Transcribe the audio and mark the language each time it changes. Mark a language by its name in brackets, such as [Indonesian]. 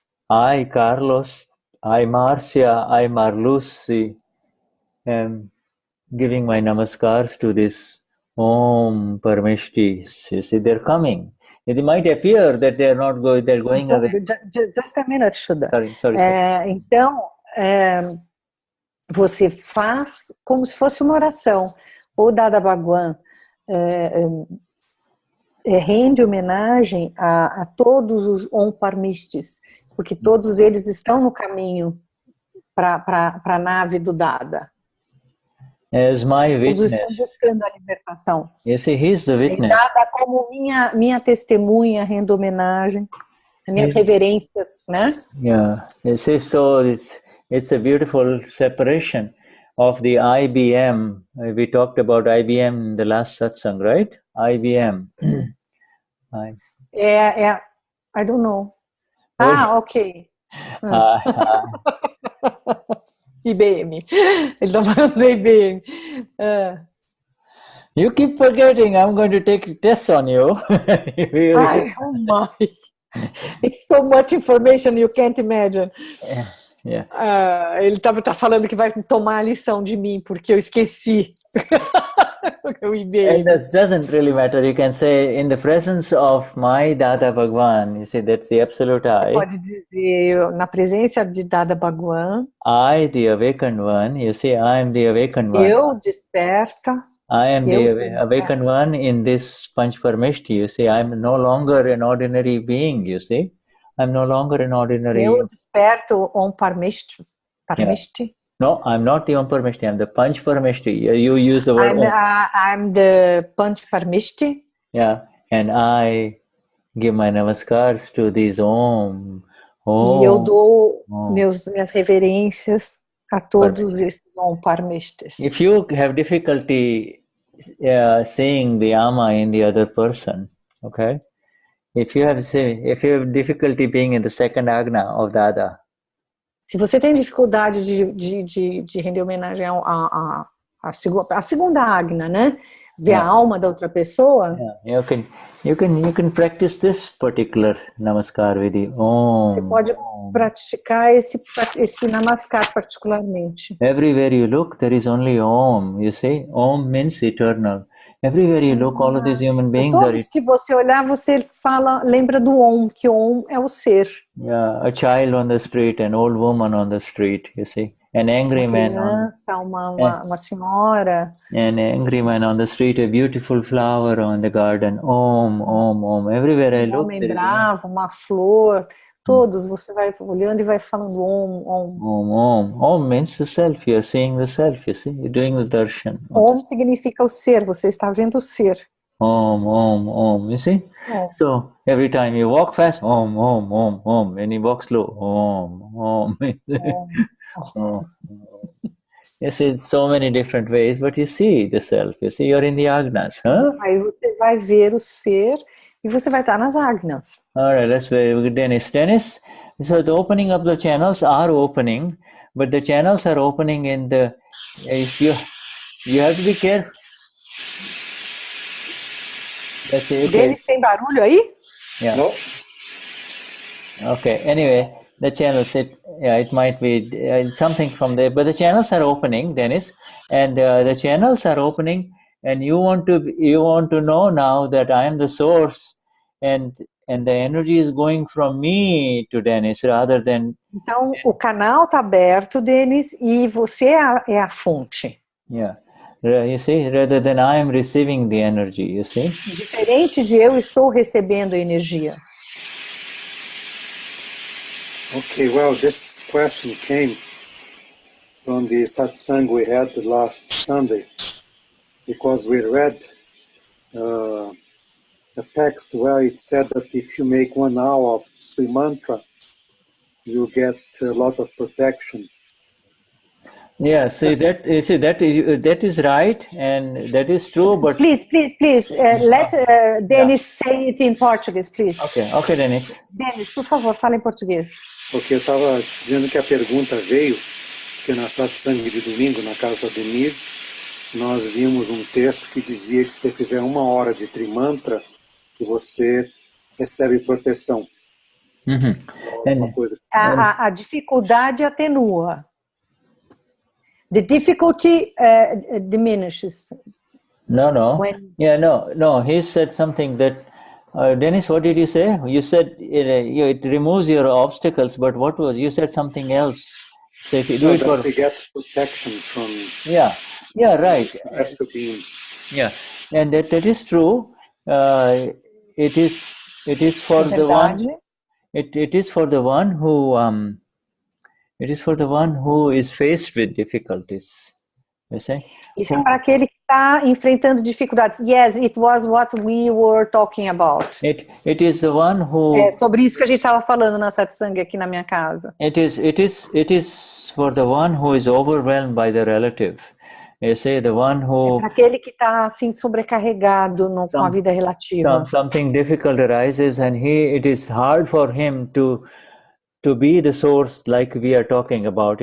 [English] I, Carlos, I, Marcia, I, Marlusi, am giving my Namaskars to this Om Parameshtis. You see, they're coming. It might appear that they are not going, they're going away. Just a minute, Shuddha. Sorry. [Portuguese] Então, você faz como se fosse uma oração. O Dada Bhagwan rende homenagem a todos os Om Parameshtis, porque todos eles estão no caminho para a nave do Dada. [English] As my witness. [Portuguese] Todos estão buscando a libertação. [English] You see, he's the witness. [Portuguese] Dada como minha testemunha, rendo homenagem, minhas reverências, né? [English] Yeah, you see, so it's a beautiful separation of the IBM. We talked about IBM in the last satsang, right? IBM. I don't know. Ok. [Portuguese] IBM. Ele está falando da IBM. [English] You keep forgetting. I'm going to take tests on you. Oh my. It's so much information you can't imagine. Yeah. [Portuguese] Ele tá falando que vai tomar a lição de mim, porque eu esqueci. [English] It doesn't really matter. You can say, in the presence of my Dada Bhagwan, you see, that's the absolute I. [Portuguese] Pode dizer, na presença de Dada Bhagwan. [English] I, the awakened one, you see, I am the awakened one. [Portuguese] Eu desperta. [English] I am the awakened one in this Panch Parameshti. You see, I am no longer an ordinary being, you see. I'm no longer an ordinary... [Portuguese] Eu desperto Om Parameshti. [English] Yeah. No, I'm not the Om Parameshti. I'm the Panch Parameshti. You use the word I'm the Panch Parameshti. Yeah, and I give my namaskars to these Om. [Portuguese] E eu dou minhas reverências a todos esses Om Parameshtis. [English] If you have difficulty seeing the Ama in the other person, okay? If you have difficulty being in the second Agna of Dada. [Portuguese] Se você tem dificuldade de render homenagem à segunda Agna, né? Ver a alma da outra pessoa. [English] You can practice this particular Namaskar Vidhi. [Portuguese] Você pode praticar esse Namaskar particularmente. [English] Everywhere you look, there is only Om. You see, Om means eternal. Everywhere you look, all of these human beings [Portuguese] todos que você olhar, você lembra do Om, que Om é o ser. [English] Yeah, a child on the street, an old woman on the street, you see. An angry man [Portuguese] criança, uma senhora. [English] An angry man on the street, a beautiful flower on the garden. Om, Om, Om. Everywhere I look. [Portuguese] Um homem bravo, uma flor. Todos, você vai olhando e vai falando Om, Om. [English] Om, Om. Om means the self. You're seeing the self, you see. You're doing the darshan. [Portuguese] Om significa o ser. Você está vendo o ser. [English] Om, Om, Om. You see? Om. So, every time you walk fast, Om, Om, Om, Om. When you walk slow, Om, Om. Oh. You see, so many different ways, but you see the self. You see, you're in the Agnas, huh? [Portuguese] Aí você vai ver o ser e você vai estar nas Agnas. [English] All right, that's very good, Denize. So the opening of the channels are opening, but the channels are opening in the. If you have to be careful. That's it. [Portuguese] Deles tem barulho aí? [English] Yeah. No. Okay. Anyway. The channels, it might be something from there, but the channels are opening, Denize, and the channels are opening, and you want to know now that I am the source, and the energy is going from me to Denize rather than. [Portuguese] Então o canal está aberto, Denize, e você é a fonte. [English] Yeah, you see, rather than I am receiving the energy, you see. [Portuguese] Diferente de eu estou recebendo a energia. [English] Okay, well, this question came from the satsang we had last Sunday, because we read a text where it said that if you make 1 hour of Trimantra, you get a lot of protection. Yeah, see that is right, and that is true, but please, let Denize say it in Portuguese, please. Okay, Denize. [Portuguese] Denize, por favor, fala em português. Porque eu estava dizendo que a pergunta veio, que na satsang de domingo, na casa da Denize, nós vimos um texto que dizia que se você fizer 1 hora de Trimantra, que você recebe proteção. Uma coisa. A dificuldade atenua. [English] The difficulty diminishes. No. Yeah, no. He said something that Denize, what did you say? You said it removes your obstacles, but what was, you said something else. So if you do it for... we get protection from... Yeah, right. Astral beings. Yeah, and that is true. It is for the one... It is for the one who... it is for the one who is faced with difficulties. You see? [Portuguese] Isso é para aquele que está enfrentando dificuldades. [English] Yes, it was what we were talking about. It is the one who... [Portuguese] É sobre isso que a gente estava falando na Satsang aqui na minha casa. [English] It is for the one who is overwhelmed by the relative. You see, the one who... [Portuguese] É para aquele que está assim sobrecarregado com a vida relativa. [English] Something difficult arises and it is hard for him to be the source like we are talking about.